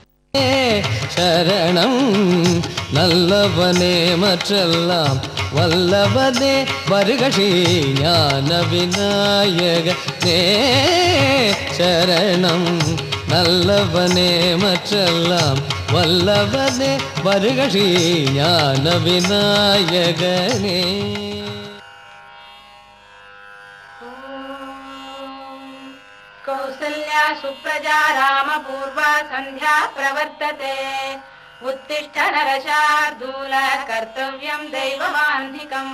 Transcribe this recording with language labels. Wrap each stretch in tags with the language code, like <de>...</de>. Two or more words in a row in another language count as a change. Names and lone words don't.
<ta>சரணம் நல்லவனே மற்றெல்லாம் வல்லவனே வருகஷி ஞான விநாயகனே சரணம் நல்லவனே மற்றெல்லாம் வல்லவனே வருகஷி ஞான விநாயகனே.</ta> <sa>कौसल्या सुप्रजा रामपूर्वा सन्ध्या प्रवर्तते उत्तिष्ठ नरशार्दूल कर्तव्यं दैवमान्धिकम्.</sa>